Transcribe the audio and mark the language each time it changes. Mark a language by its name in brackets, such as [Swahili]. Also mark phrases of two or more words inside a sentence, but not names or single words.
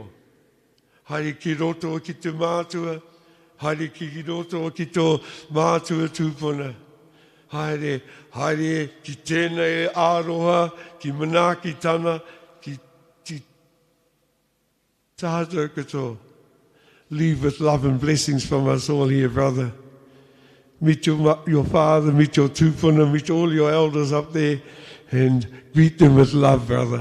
[Māori] Haere ki roto o ki te mātua, haere ki roto o ki tō mātua tūpuna. Haere, haere ki tēnei āroha, ki manaaki tana, ki tātou katoa. [English] Leave with love and blessings from us all here, brother. Meet your father, meet your tūpuna, meet all your elders up there, and greet them with love, brother.